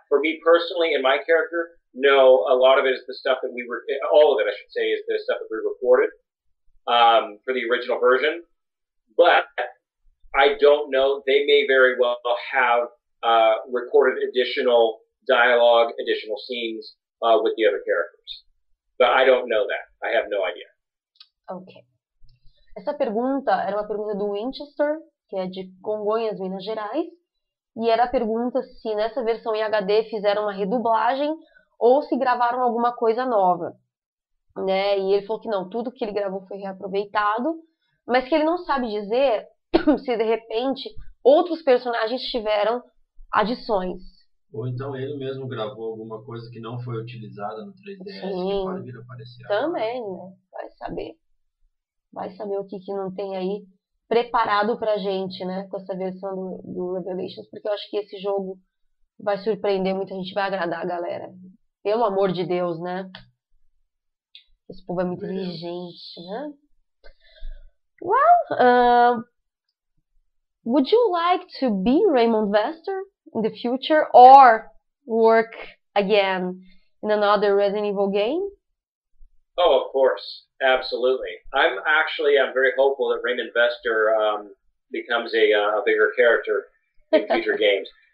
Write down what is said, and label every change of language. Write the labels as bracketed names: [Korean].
[English] For me personally, in my character, no. A lot of it is the stuff that all of it, I should say, is the stuff that we recorded for the original version. But I don't know. They may very well have recorded additional dialogue, additional scenes with the other characters. But I don't know that. I have no idea. Ok. [Portuguese] Essa pergunta era uma pergunta do Winchester, que é de Congonhas, Minas Gerais, e era a pergunta se nessa versão em HD fizeram uma redublagem ou se gravaram alguma coisa nova, né? E ele falou que não, tudo que ele gravou foi reaproveitado, mas que ele não sabe dizer se de repente outros personagens tiveram adições. Ou então ele mesmo gravou alguma coisa que não foi utilizada no 3DS, que pode vir a aparecer também, agora. Né? Vai saber o que não tem aí preparado pra gente, né? Com essa versão do Revelations, porque eu acho que esse jogo vai surpreender muita gente, vai agradar a galera. Pelo amor de Deus, né? Esse povo é muito inteligente, né? [English] Well, would you like to be Raymond Vester in the future or work again in another Resident Evil game? Oh, of course. Absolutely. I'm very hopeful that Raymond Vester becomes a bigger character in future games.